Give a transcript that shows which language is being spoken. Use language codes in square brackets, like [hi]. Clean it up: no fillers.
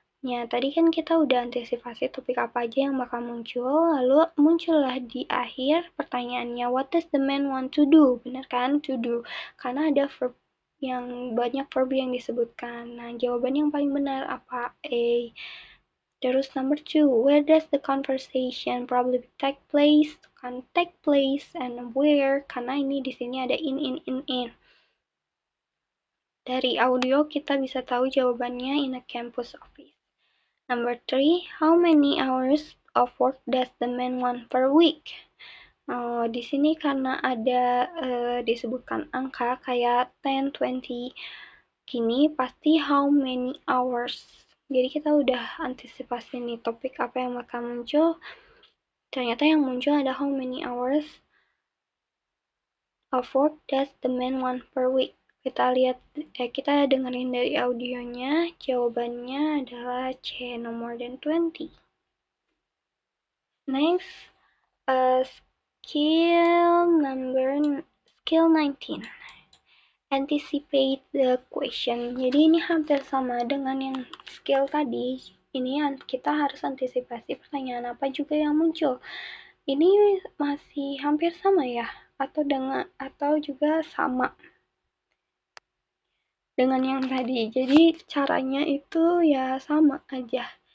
[id] Ya, tadi kan kita udah antisipasi topik apa aja yang bakal muncul, lalu muncullah di akhir pertanyaannya, [en] what does the man want to do? Benar kan? To do. [id] Karena ada verb yang banyak verb yang disebutkan. Nah, jawaban yang paling benar apa? A. Terus [en] number 2, where does the conversation probably take place? [id] Kan [en] take place and where? [id] Karena ini di sini ada in. Dari audio kita bisa tahu jawabannya [en] in a campus office. Number 3, how many hours of work does the man want per week? [id] Di sini karena ada disebutkan angka kayak 10, 20 gini, pasti [en] how many hours. [id] Jadi kita udah antisipasi nih topik apa yang bakal muncul. Ternyata yang muncul ada [en] how many hours of work does the man want per week. [id] Kita dengerin dari audionya, jawabannya adalah C, [en] no more than 20. Next, skill 19. Anticipate the question. [id] Jadi ini hampir sama dengan yang skill tadi. Ini kita harus antisipasi pertanyaan apa juga yang muncul. Ini masih hampir sama ya, atau juga sama dengan yang tadi. Jadi caranya itu ya sama aja.